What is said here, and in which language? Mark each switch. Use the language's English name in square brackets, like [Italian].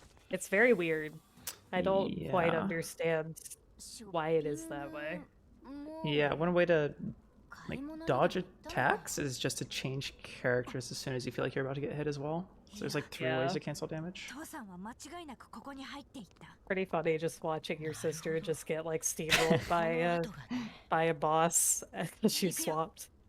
[English] It's very weird. I don't quite Yeah. understand why it is that way. Yeah, one way to like dodge attacks is just to change characters as soon as you feel like you're about to get hit as well. So there's like three ways to cancel damage. [Japanese] 父さんは間違いなくここに入っていった [English] Pretty funny just watching your sister just get like steamrolled by a boss as you swapped.